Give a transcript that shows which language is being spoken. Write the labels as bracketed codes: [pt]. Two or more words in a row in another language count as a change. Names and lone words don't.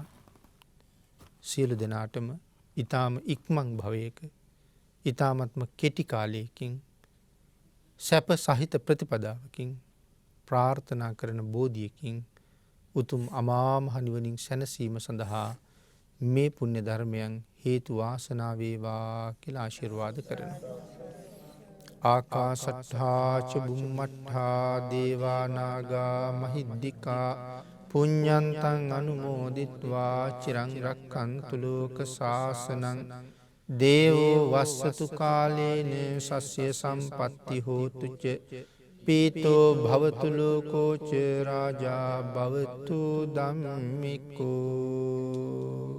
[si] සියලු දෙනාටම ඊ타ම ඉක්මන් භවයක, ඊ타මත්ම කෙටි කාලයකින්, සැප සහිත ප්‍රතිපදාවකින්, ප්‍රාර්ථනා කරන බෝධියකින් උතුම් අමා මහ නිවනින් සැනසීම සඳහා මේ පුණ්‍ය ධර්මයන් හේතු වාසනා වේවා කියලා ආශිර්වාද කරනවා. [pi] ආකාශට්ඨා ච බුම්මට්ඨා දේවා නාග මහිද්దికා පුඤ්ඤන්තං අනුමෝදිත්වා චිරං රක්ඛන්තු ලෝක සාසනං දේවෝ වස්සතු කාලේන සස්්‍ය සම්පත්ති හෝතු ච පීතෝ භවතු ලෝකෝච රාජා භවතු ධම්මිකෝ